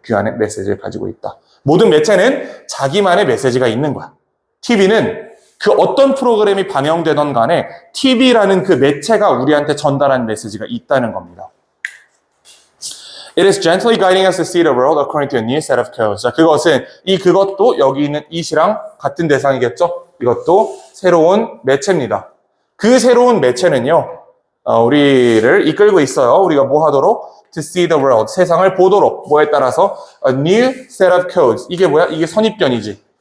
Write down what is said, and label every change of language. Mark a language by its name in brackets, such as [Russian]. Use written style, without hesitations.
[Korean] 그 안에 메시지를 가지고 있다. 모든 매체는 자기만의 메시지가 있는 거야. TV는 그 어떤 프로그램이 방영되던 간에 TV라는 그 매체가 우리한테 전달한 메시지가 있다는 겁니다. [English] It is gently guiding us to see the world according to a new set of codes. [Korean] 자, 그것도 여기 있는 it이랑 같은 대상이겠죠? 이것도 새로운 매체입니다. 그 새로운 매체는요, 우리를 이끌고 있어요. 우리가 뭐 하도록? [English] To see the world. [Korean] 세상을 보도록. 뭐에 따라서? [English] A new set of codes. [Korean] 이게 뭐야? 이게 선입견이지.